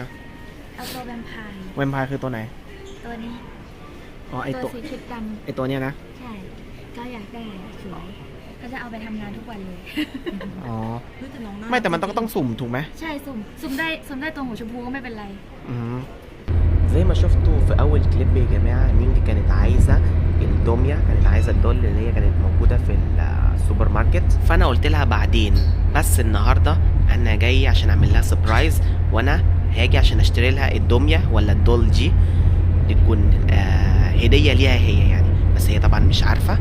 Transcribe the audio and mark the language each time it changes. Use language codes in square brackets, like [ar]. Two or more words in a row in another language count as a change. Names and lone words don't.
[th] เอาตัวแวมไพร์ แวมไพร์คือตัวไหน ตัวนี้ อ๋อไอ ตัว ตัว สีชุดด ไอตัวเนี้ยนะ ำใช่ก็อยากได้สวยก็จะเอาไปทำงานทุกวันเลย อ๋อไม่แต่มันต้องสุ่มถูกไหม ใช่สุ่มได้ตัวหัวชมพูก็ไม่เป็นไร [ar] زي ما شفتوا في اول كليب يا جماعه نينج كانت عايزه الدميه، كانت عايزه الدول اللي هي كانت موجوده في السوبر ماركت. فانا قلت لها بعدين، بس النهارده انا جاي عشان اعمل لها سربرايز، وانا هاجي عشان اشتري لها الدميه ولا الدول دي تكون هديه ليها هي يعني، بس هي طبعا مش عارفه.